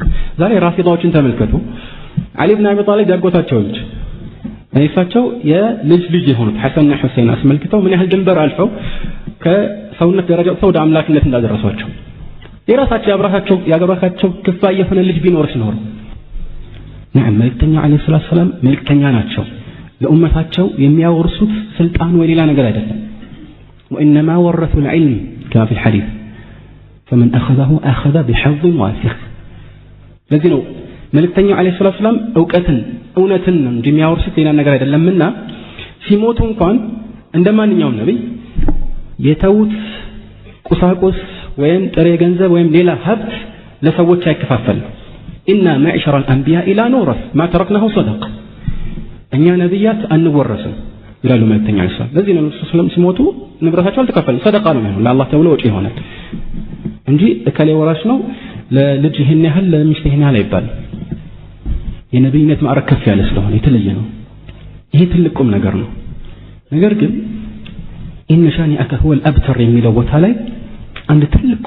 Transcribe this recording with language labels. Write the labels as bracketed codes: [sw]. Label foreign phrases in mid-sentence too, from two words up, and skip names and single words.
[am] ዛሬ ራፊዳዎችን ተመልከቱ። አሊ ኢብኑ አቢ ጣሊብ ያጎታቸው ልጅ እሳቸው የልጅ ልጅ የሆኑት ሐሰንና ሁሰይን አስመልክተው ምን ያህል ድንበር አልፈው ከሰውነት ደረጃ ወደ አምላክነት እንዳደረሷቸው የራሳቸው ያገባካቸው ክፋይ የሆነ ልጅ ቢኖርስ ኖሮ መልእክተኛው [ar] عليه الصلاة السلام [am] መልእክተኛ ናቸው። ለኡመታቸው የሚያወርሱት ስልጣን ወይ ሌላ ነገር አይደለም። [ar] وإنما ورثوا العلم كما في الحديث فمن أخذه أخذ بحظ وافر [am] ለዚህ ነው መልእክተኛው [ar] عليه الصلاة السلام [am] እውነትን እንጂ የሚያወርሱት ሌላ ነገር አይደለምና ሲሞቱ እንኳን እንደማንኛውም ነብይ የተውት ቁሳቁስ ወይም ጥሬ ገንዘብ ወይም ሌላ ሀብት ለሰዎች አይከፋፈል። [ar] إنا معشر الأنبياء لا نورث ما تركناه صدقة [am] እኛ ነብያት አንወረስም ይላሉ መልእክተኛው [ar] عليه سلام። [am] ለዚህ ነው [ar] رسول صلى الله [am] ሲሞቱ ንብረታቸው አልተከፈለም፣ ሰደቃ ነው የሚሆነው ለአላህ ተብሎ ወጪ ይሆናል እንጂ እከሌ ወራሽ ነው ለልጅ ይሄን ያህል ለሚስት ይሄን ያህል አይባልም። የነብይነት ማዕረግ ከፍ ያለ ስለሆነ የተለየ ነው። ይሄ ትልቁም ነገር ነው። ነገር ግን [ar] إن شانئك هو الأبتر [am] የሚለው ቦታ ላይ አንድ ትልቁም